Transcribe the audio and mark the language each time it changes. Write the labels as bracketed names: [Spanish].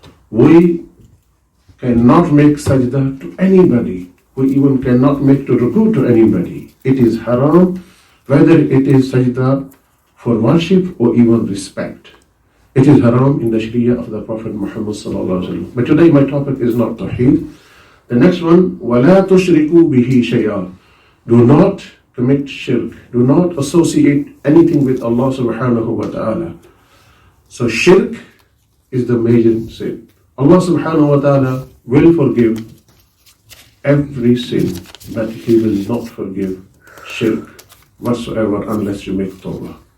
[English] We cannot make sajda to anybody. We even cannot make to ruku to anybody. It is haram, whether it is sajda for worship or even respect. It is haram in the Sharia of the Prophet Muhammad sallallahu alaihi wasallam. But today my topic is not Tawheed. The next one, [Arabic] وَلَا تُشْرِكُوا بِهِ شَيْئًا. [English] Do not commit shirk. Do not associate anything with Allah subhanahu wa ta'ala. So shirk is the major sin. Allah subhanahu wa ta'ala will forgive every sin, but He will not forgive shirk whatsoever unless you make tawbah.